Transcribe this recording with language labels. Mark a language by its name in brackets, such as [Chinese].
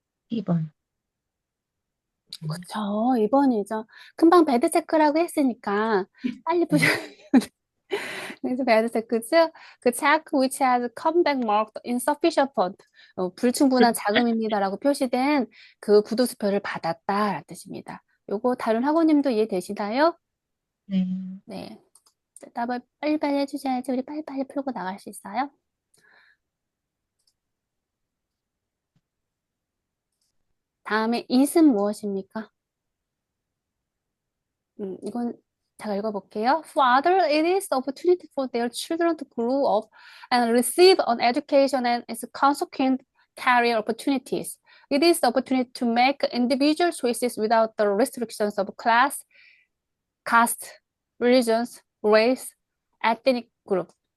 [Korean] 2번. 그쵸. 2번이죠. 금방 배드 체크라고 했으니까 빨리 푸셔야 그래서 배드 체크죠. [English] 그 check which has come back marked insufficient fund. [Korean] 불충분한 자금입니다라고 표시된 그 구두수표를 받았다라는 뜻입니다. 요거 다른 학우님도 이해되시나요? 네. 네. 답을 빨리빨리 해주셔야지 우리 빨리빨리 풀고 나갈 수 있어요. 다음에 it은 무엇입니까? 이건 제가 읽어볼게요. [English] Father, it is the opportunity for their children to grow up and receive an education and its consequent career opportunities. It is the opportunity to make individual choices without the restrictions of class, caste, religions, race, ethnic group.